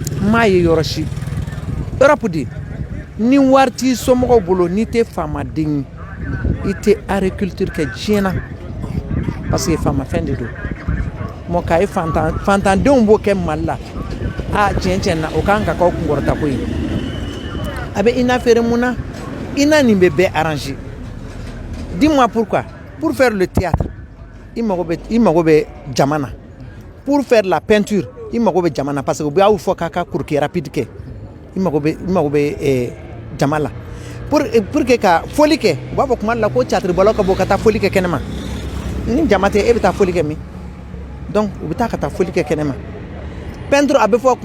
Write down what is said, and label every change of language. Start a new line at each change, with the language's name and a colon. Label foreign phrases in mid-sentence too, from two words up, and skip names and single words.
Bambara: m'a ye yɔrɔ si Europe de ni wari t'i somɔgɔw bolo n'i tɛ faamaden ye i tɛ agriculture kɛ diɲɛ na parce que faamafɛn de don mɔ k'a ye fantandenw b'o kɛ Mali la tiɲɛ na o kan ka k'aw kunkɔrɔta ko ye a bɛ INA feere mun na INA nin bɛ bɛɛ arranger
French: dis-moi pourquoi pour faire le théâtre
Bambara: i mago bɛ jama na
French: pour faire la peinture
Bambara: i mago bɛ jama na
French: parce que
Bambara: u b'a fɔ k'a ka kuruke rapide kɛ i mago bɛ jama la
French: pour que
Bambara: ka foli kɛ u b'a fɔ kuma dɔ la ko catiribɔlaw ka bɔ ka taa foli kɛ kɛnɛma ni jama tɛ e bɛ taa foli kɛ min donc u bɛ taa ka taa foli kɛ kɛnɛma peinture a bɛ fɔ kuma